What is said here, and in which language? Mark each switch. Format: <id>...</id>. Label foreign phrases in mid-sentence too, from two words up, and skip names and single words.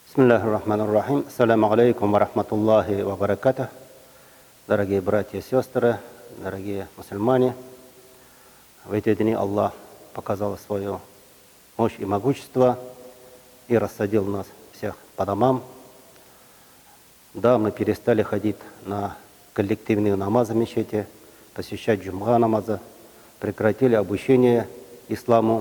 <ar>بسم الله الرحمن الرحيم. السلام عليكم ورحمة الله وبركاته.</ar> <ru>Дорогие братья и сестры, дорогие мусульмане, в эти дни Аллах показал свою мощь и могущество и рассадил нас всех по домам. Да, мы перестали ходить на коллективные намазы в мечети, посещать джумга намаза, прекратили обучение исламу.</ru>